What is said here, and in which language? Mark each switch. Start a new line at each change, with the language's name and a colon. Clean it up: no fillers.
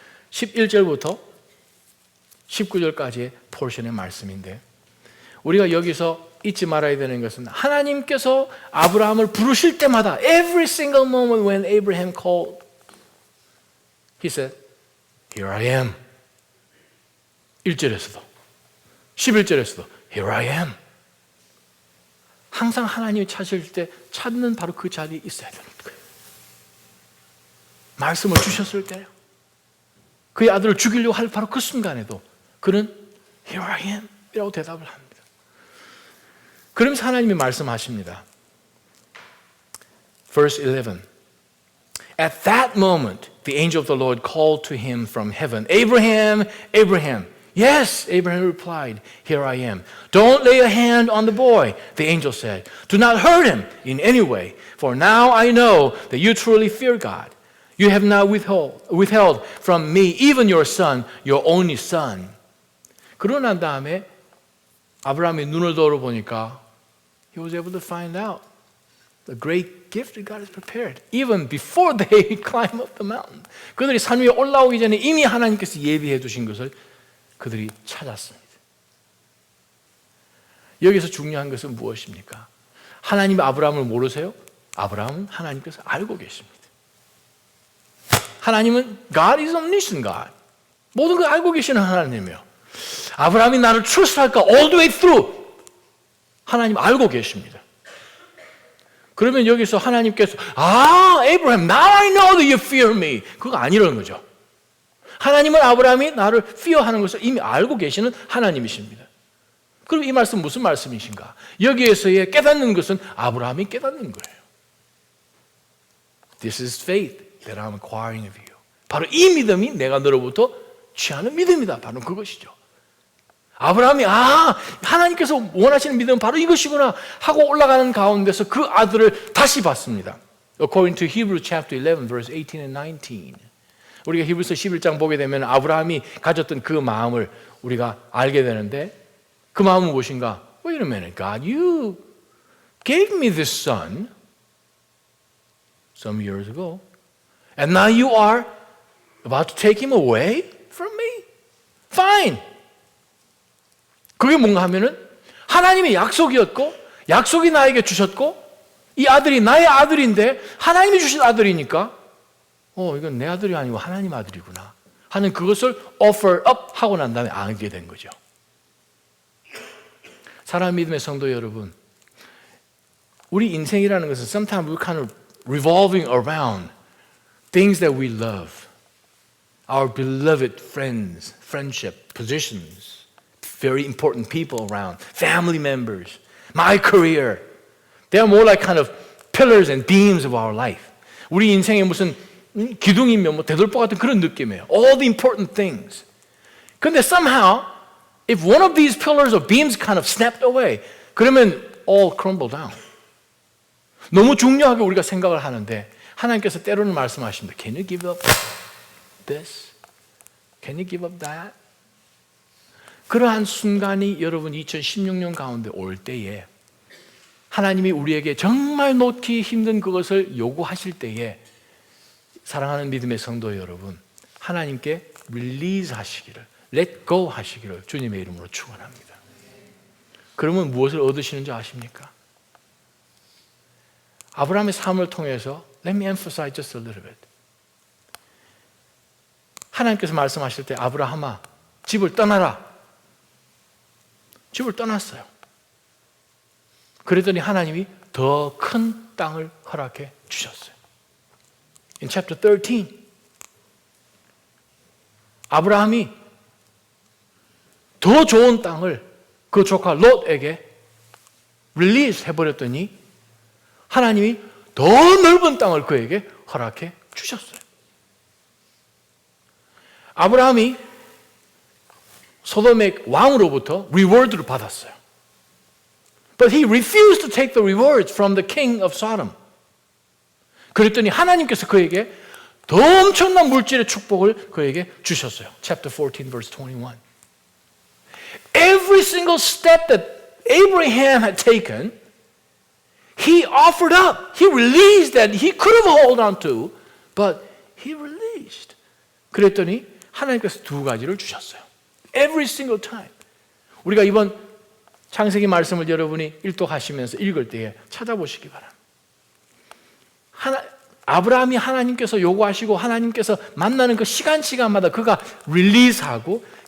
Korean: 11절부터 19절까지의 포션의 말씀인데 우리가 여기서 잊지 말아야 되는 것은 하나님께서 아브라함을 부르실 때마다
English: every single moment when Abraham called, he said, Here I am.
Korean: 1절에서도 11절에서도
English: Here I am.
Korean: 항상 하나님이 찾으실 때 찾는 바로 그 자리에 있어야 되는 거예요. 말씀을 주셨을 때요, 그의 아들을 죽이려고 할 바로 그 순간에도 그는
English: Here I am
Korean: 이라고 대답을 합니다. 그러면서 하나님이 말씀하십니다.
English: Verse 11. At that moment, the angel of the Lord called to him from heaven, Abraham, Abraham. Yes, Abraham replied, Here I am. Don't lay a hand on the boy, the angel said. Do not hurt him in any way, for now I know that you truly fear God. You have not withheld from me even your son, your only son.
Korean: 그러고 난 다음에 아브라함이 눈을 돌아보니까
English: he was able to find out the great gift that God has prepared even before they climb up the mountain.
Korean: 그들이 산 위에 올라오기 전에 이미 하나님께서 예비해 두신 것을 그들이 찾았습니다. 여기서 중요한 것은 무엇입니까? 하나님이 아브라함을 모르세요? 아브라함은 하나님께서 알고 계십니다. 하나님은
English: God is omniscient God.
Korean: 모든 걸 알고 계시는 하나님이에요. 아브라함이 나를 trust할까?
English: All the way through.
Korean: 하나님 알고 계십니다. 그러면 여기서 하나님께서
English: Abraham, now I know that you fear me.
Korean: 그거 아니라는 거죠. 하나님은 아브라함이 나를 fear하는 것을 이미 알고 계시는 하나님이십니다. 그럼 이 말씀 무슨 말씀이신가? 여기에서의 깨닫는 것은 아브라함이 깨닫는 거예요.
English: This is faith that I'm acquiring of you.
Korean: 바로 이 믿음이 내가 너로부터 취하는 믿음이다. 바로 그것이죠. 아브라함이 하나님께서 원하시는 믿음은 바로 이것이구나 하고 올라가는 가운데서 그 아들을 다시 봤습니다.
English: According to Hebrews chapter 11 verse 18 and 19.
Korean: 우리가 히브리서 11장 보게 되면 아브라함이 가졌던 그 마음을 우리가 알게 되는데 그 마음은 무엇인가?
English: Wait a minute, God, you gave me this son some years ago, and now you are about to take him away from me? Fine.
Korean: 그게 뭔가 하면은 하나님의 약속이었고 약속이 나에게 주셨고 이 아들이 나의 아들인데 하나님이 주신 아들이니까 이건 내 아들이 아니고 하나님 아들이구나 하는 그것을
English: offer up
Korean: 하고 난 다음에 알게 된 거죠. 사랑하는 믿음의 성도 여러분, 우리 인생이라는 것은
English: sometimes we kind of revolving around things that we love, our beloved friends, friendship, positions, very important people around, family members, my career. They are more like kind of pillars and beams of our life.
Korean: 우리 인생에 무슨 기둥이면 대돌보 같은 그런 느낌이에요.
English: All the important things. 근데 somehow, if one of these pillars or beams kind of snapped away, 그러면 all crumble down.
Korean: 너무 중요하게 우리가 생각을 하는데 하나님께서 때로는 말씀하십니다.
English: Can you give up this? Can you give up that?
Korean: 그러한 순간이 여러분 2016년 가운데 올 때에 하나님이 우리에게 정말 놓기 힘든 그것을 요구하실 때에 사랑하는 믿음의 성도 여러분, 하나님께 릴리즈 하시기를,
English: let go
Korean: 하시기를 주님의 이름으로 축원합니다. 그러면 무엇을 얻으시는지 아십니까? 아브라함의 삶을 통해서
English: let me emphasize just a little bit.
Korean: 하나님께서 말씀하실 때 아브라함아 집을 떠나라. 집을 떠났어요. 그랬더니 하나님이 더 큰 땅을 허락해 주셨어요.
English: In chapter 13,
Korean: 아브라함이 더 좋은 땅을 그 조카 롯에게 릴리즈 해버렸더니 하나님이 더 넓은 땅을 그에게 허락해 주셨어요. 아브라함이 소돔의 왕으로부터 리워드를 받았어요.
English: But he refused to take the rewards from the king of Sodom.
Korean: 그랬더니 하나님께서 그에게 더 엄청난 물질의 축복을 그에게 주셨어요.
English: Chapter 14, verse 21. Every single step that Abraham had taken, he offered up. He released that he could have held on to, but he released.
Korean: 그랬더니 하나님께서 두 가지를 주셨어요.
English: Every single time.
Korean: 우리가 이번 창세기 말씀을 여러분이 일독하시면서 읽을 때에 찾아보시기 바랍니다. 아브라함이 하나님께서 요구하시고 하나님께서 만나는 그 시간마다 그가 릴리즈하고